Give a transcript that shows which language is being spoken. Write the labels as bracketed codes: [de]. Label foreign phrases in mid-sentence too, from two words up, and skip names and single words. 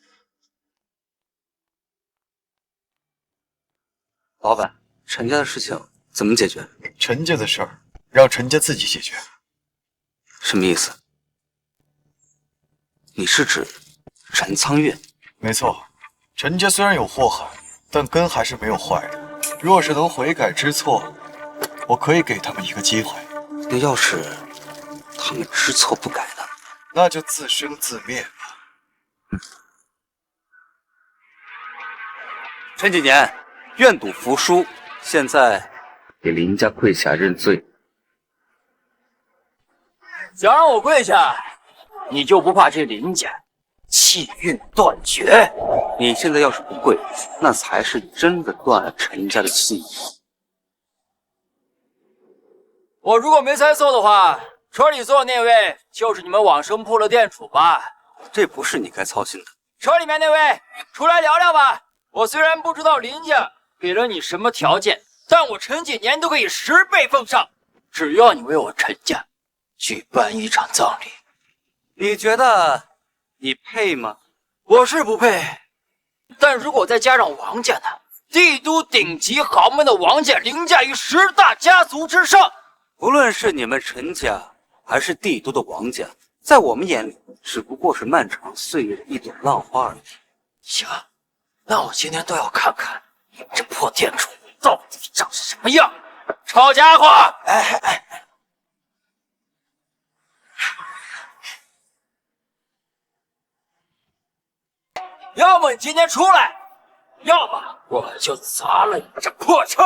[zh] 老板，陈家的事情怎么解决？陈家的事儿让陈家自己解决。什么意思？你是指陈苍月？没错，陈家虽然有祸害，但根还是没有坏的。若是能悔改知錯，我可以給他們一個機會。那要是他們知錯不改呢？那就自生自滅吧。陳幾年，願賭服輸，現在給林家跪下認罪。想讓我跪下，你就不怕這林家氣運斷絕？你現在要是不跪，那才是真的斷了陳家的氣。我如果沒猜錯的話，車裡坐的那位就是你們往生鋪的店主吧？這不是你該操心的。車裡面那位，出來聊聊吧。我雖然不知道林家給了你什麼條件，但我陳幾年都可以10倍奉上，只要你為我陳家舉辦一場葬禮。你覺得你配嗎？我是不配，但如果再加上王家呢？帝都頂級豪門的王家凌駕於10大家族之上。無論是你們陳家，還是帝都的王家，在我們眼裡只不過是漫長歲月的一朵浪花而已。行，那我今天都要看看你們這破店主到底長什麼樣。臭家伙！要麼你今天出來，要麼我就砸了你這破車。